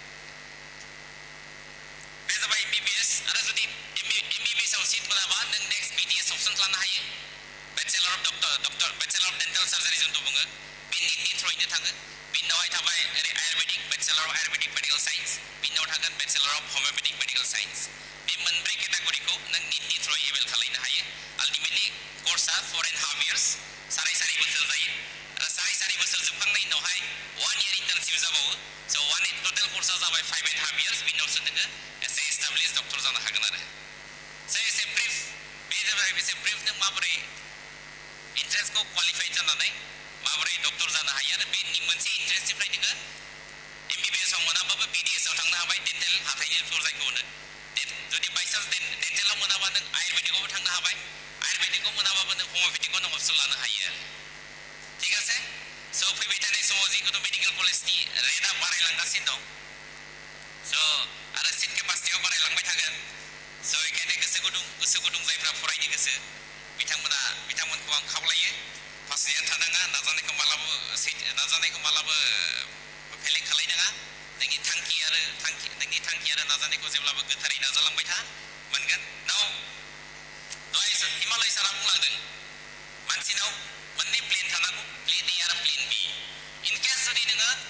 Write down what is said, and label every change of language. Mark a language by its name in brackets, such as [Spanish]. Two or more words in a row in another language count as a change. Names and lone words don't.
[Bodo] बे जाबाय एमबिबिएस आरो जुदि एमबिबिएसआव सिट मोनाबा नों नेक्स्ट बिडिएस अपसन खालामनो हायो [English] bachelor of dental surgery [Bodo] जोंथ' बुङो बे नीटनि थ्रुयैनो थाङो बिनि उनावहाय थाबाय ओरै आयुर्वेदिक [English] bachelor of ayurvedic medical science [Bodo] बिनि उनाव थागोन [English] bachelor of homeopathic medical science [Bodo] बे मोनब्रै केटेगरिखौ नों नीटनि थ्रुयै एभेल खालामनो हायो आल्टिमेटलि कर्सआ [English] 4.5 years [Bodo] 4.5 बोसोर जायो आरो 4.5 बोसोर जोबखांनायनि उनावहाय internship जाबावो [English] so one total course [Bodo] जाबाय [English] 5.5 years [Bodo] बिनि उनावसो नोङो एसे [English] established doctor [Bodo] जानो हागोन आरो so एसे brief बे जाबाय एसे brief नों माबोरै entrance खौ qualify जानानै माबोरै doctor जानो हायो आरो बेनि मोनसे entrance निफ्राय नोङो MBBS आव मोनाबाबो BDS आव थांनो हाबाय dental हाथाइनि doctor जायखौ होनो जुदि [English] by chance [Bodo] dental आव मोनाबा नों आयुर्वेदिक आवबो थांनो हाबाय आयुर्वेदिक आव मोनाबाबो नों homeopathic आव option लानो हायो आरो [Bangla] ঠিক আছে [Bodo] so फैबाय थानाय समाव जिकुनु मेडिकेल कलेजनि रेटआ बारायलांगासिनो दं so आरो सिट केपासिटियाव बारायलांबाय थागोन so बेखायनो गोसो गुदुं जायफ्रा फरायनो गोसो बिथांमोनखौ आं खावलायो फासयना थानाङा नाजानायखौ मालाबो फेलें खालायनाङा नोंनि थांखि आरो नाजानायखौ जेब्लाबो गोथारै नाजालांबाय था मोनगोन नाव दहाय हिमालय सारा बुंलांदों मानसिनाव मोननै प्लेन थानांगौ [English] plan A [Bodo] आरो [English] plan B in case [Bodo] जुदि नोङो